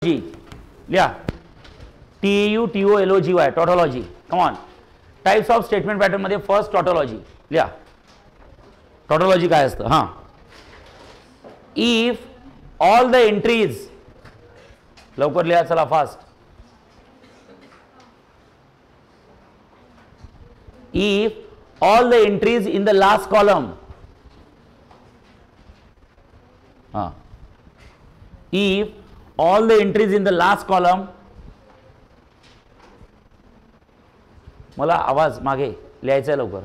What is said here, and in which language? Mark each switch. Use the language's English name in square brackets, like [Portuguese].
[Marathi] लिहा [English] TAUTOLOGY tautology. Come on. Types of statement pattern [Marathi] मध्ये first [English] tautology [Marathi] लिहा. Tautology काय असतं? हां, [English] if all the entries, [Marathi] लवकर लिहा चला fast. [English] If all the entries in the last column, if all the entries in the last column, [Marathi] मला आवाज मागे लिहायचा आहे लवकर.